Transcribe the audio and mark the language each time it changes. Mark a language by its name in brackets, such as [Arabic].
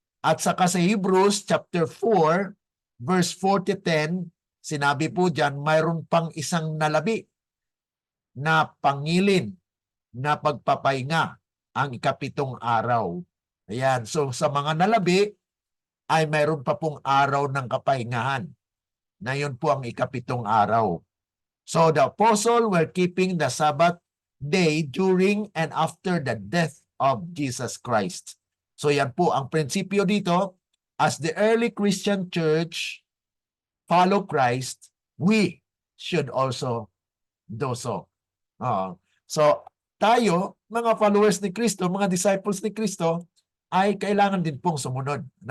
[Filipino] At saka sa Hebrews chapter 4 verse 4 to 10, sinabi po dyan, mayroon pang isang nalabi na pangilin na pagpapahinga ang ikapitong araw. Ayan. So sa mga nalabi ay mayroon pa pong araw ng kapahingahan. Na yun po ang ikapitong araw. [English] So the apostle were keeping the Sabbath day during and after the death of Jesus Christ. [Filipino] So yan po ang prinsipyo dito. [English] As the early Christian church follow Christ, we should also do so. [Filipino] So tayo, mga followers ni Kristo, mga disciples ni Kristo, ay kailangan din pong sumunod.